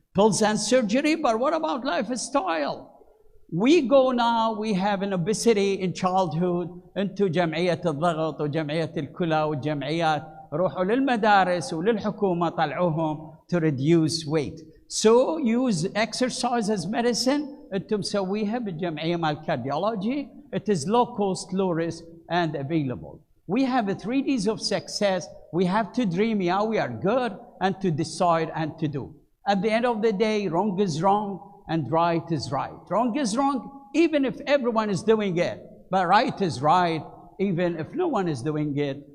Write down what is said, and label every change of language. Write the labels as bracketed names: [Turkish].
[English] Pills and surgery, but what about lifestyle? We go now, we have an obesity in childhood, into [Arabic] جمعية الضغط وجمعية الكلى والجمعيات روحوا للمدارس وللحكومة طلعوهم [English] to reduce weight. So use exercise as medicine. [Arabic] انتم مسويها بالجمعية مال cardiology. [English] It is low cost, low risk and available. We have the 3 Ds of success. We have to dream, yeah, we are good, and to decide and to do. At the end of the day, wrong is wrong and right is right. Wrong is wrong, even if everyone is doing it. But right is right, even if no one is doing it.